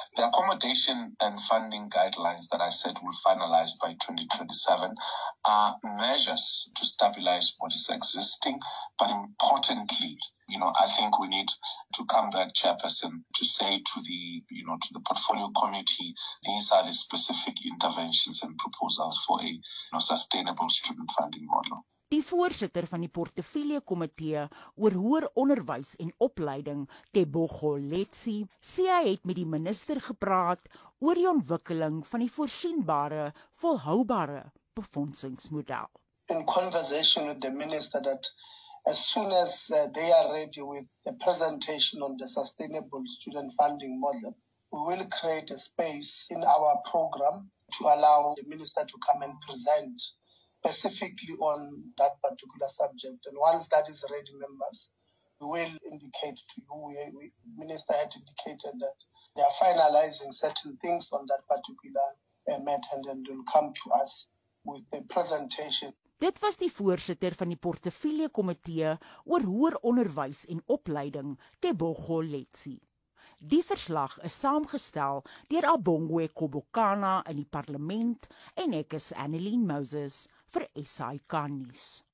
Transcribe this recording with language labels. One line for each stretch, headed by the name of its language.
English: The accommodation and funding guidelines that I said will finalize by 2027 are measures to stabilize what is existing. But importantly, you know, I think we need to come back, Chairperson, to say to the, you know, to the portfolio committee, these are the specific interventions and proposals for a, you know, sustainable student funding model.
Afrikaans: Die voorsitter van die portefeuljekomitee oor hoër onderwys en opleiding, Tebogo Letsi, sê hy het met die minister gepraat oor die ontwikkeling van die voorsienbare, volhoubare befondsingsmodel.
English: In conversation with the minister that as soon as they are ready with the presentation on the sustainable student funding model, we will create a space in our program to allow the minister to come and present specifically on that particular subject. And once that is ready, members, we will indicate to you. The minister had indicated that they are finalizing certain things on that particular matter, and then they'll come to us with the presentation.
Afrikaans: Dit was die voorsitter van die portefeulje komitee oor hoër onderwys en opleiding, Tebogo Letsi. Die verslag is saamgestel deur Abongwe Kobokana in die parlement en ek is Annelien Moses vir SAK nuus.